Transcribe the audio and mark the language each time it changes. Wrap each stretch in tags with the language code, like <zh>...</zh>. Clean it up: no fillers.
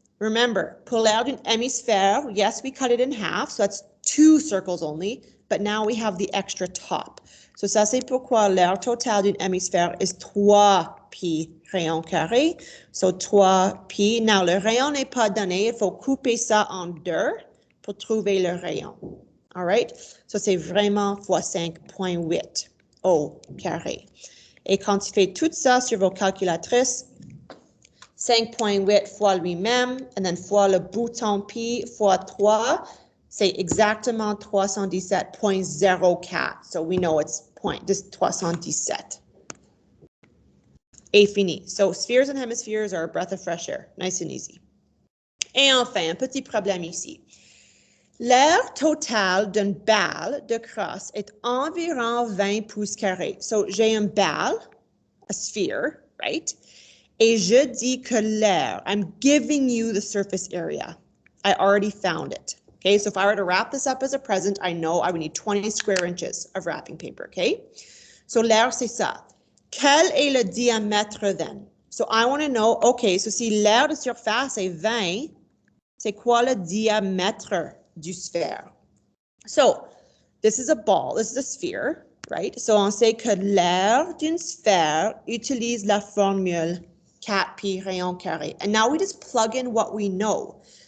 <en>Remember,</en> <fr>pour l'aire d'une hémisphère,</fr> <en>yes, we cut it in half. So that's 2 circles only. But now we have the extra top.</en> <fr>So ça, c'est pourquoi l'aire totale d'une hémisphère is 3 pi rayon carré. So 3 pi. Now, le rayon n'est pas donné. Il faut couper ça en 2 pour trouver le rayon.</fr> <en>All right?</en> <fr>So c'est vraiment fois 5,8 au carré. Et quand tu fais tout ça sur vos calculatrices, 5,8 fois lui-même, and then fois le bouton pi fois 3, c'est exactement 317,04.</fr> <en>So we know it's just 317.</en> <fr>Et fini.</fr> <en>So spheres and hemispheres are a breath of fresh air. Nice and easy.</en> <fr>Et enfin, un petit problème ici. L'aire totale d'une balle de crosse est environ 20 pouces carrés. So j'ai une balle, a sphere, right? Et je dis que l'aire,</fr> <en>I'm giving you the surface area. I already found it. Okay, so if I were to wrap this up as a present, I know I would need 20 square inches of wrapping paper, okay?</en> <fr>So l'aire, c'est ça. Quel est le diamètre then?</fr> <en>So I want to know, okay,</en> <fr>so si l'aire de surface est 20, c'est quoi le diamètre du sphère?</fr> <en>So this is a ball, this is a sphere, right?</en> <fr>So on sait que l'aire d'une sphère utilise la formule 4 pi rayon carré.</fr> <en>And now we just plug in what we know.</en>